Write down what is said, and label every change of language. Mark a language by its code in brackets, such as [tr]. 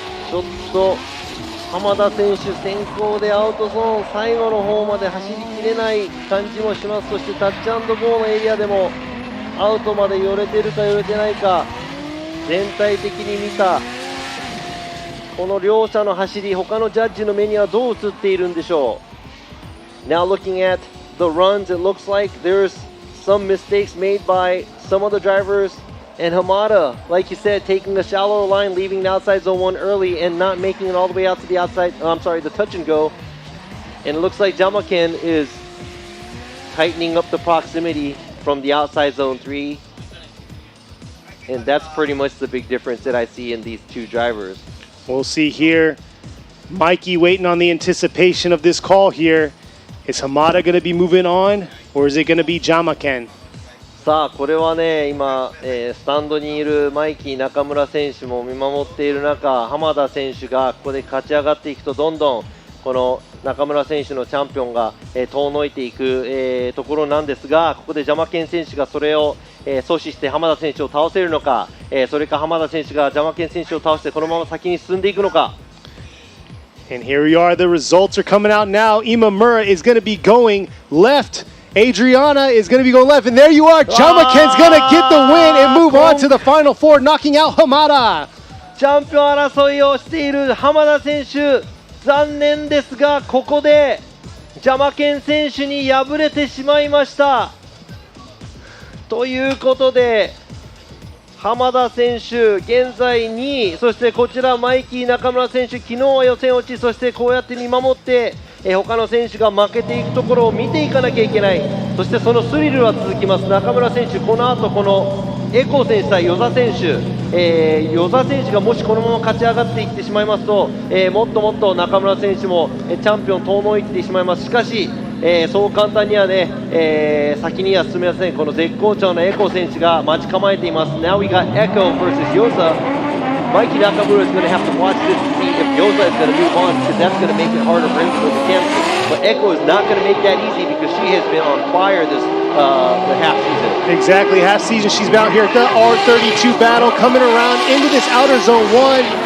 [ja] ちょっと浜田選手先行でアウトゾーン最後の方まで走りきれない感じもします。そしてタッチ&ゴーのエリアでもアウトまで寄れてるか寄れてないか、全体的に見たこの両者の走り、他のジャッジの目にはどう映っているんでしょう。 [en] Now looking at the runs, it looks like there's some mistakes made by some of the drivers, and Hamada, like you said, taking a shallow line, leaving the outside zone 1 early and not making it all the way out to the outside, the touch and go. And it looks like Jamaken is tightening up the proximity from the outside zone 3. And that's pretty much the big difference that I see in these two drivers. We'll see here. Mikey waiting on the anticipation of this call here. Is Hamada going to be moving on, or is it going to be Jamaken? [ja] さあこれはね今、スタンドにいるマイキー中村選手も見守っている中、浜田選手がここで勝ち上がっていくとどんどんこの中村選手のチャンピオンが、遠のいていく、ところなんですが、ここでジャマケン選手がそれを、阻止して浜田選手を倒せるのか、それか浜田選手がジャマケン選手を倒してこのまま先に進んでいくのか。 [en] And here we are, the results are coming out now. Imamura is going to be going left. Adriana is going to be going left. And there you are. Jamaken's going to get the win and move on to the final four, knocking out Hamada. [ja] チャンピオン争いをしている浜田選手、残念ですがここでジャマケン選手に敗れてしまいました。ということで浜田選手現在2位、そしてこちらマイキー中村選手、昨日は予選落ち、そしてこうやって見守って他の選手が負けていくところを見ていかなきゃいけない。そしてそのスリルは続きます。中村選手、この後このエコー選手対與座選手、與座選手がもしこのまま勝ち上がっていってしまいますと、もっともっと中村選手もチャンピオン遠のいてしまいます。しかし、そう簡単にはね、先には進めません。この絶好調のエコー選手が待ち構えています。 [en] Now we got Echo versus Yoza. Mikey Nakamura is going to have to watch this to see if Yoza is going to move on, because that's going to make it harder for him to win the championship. But Echo is not going to make that easy because she has been on fire this the half season. Exactly, half season. She's out here at the R32 battle, coming around into this outer zone 1.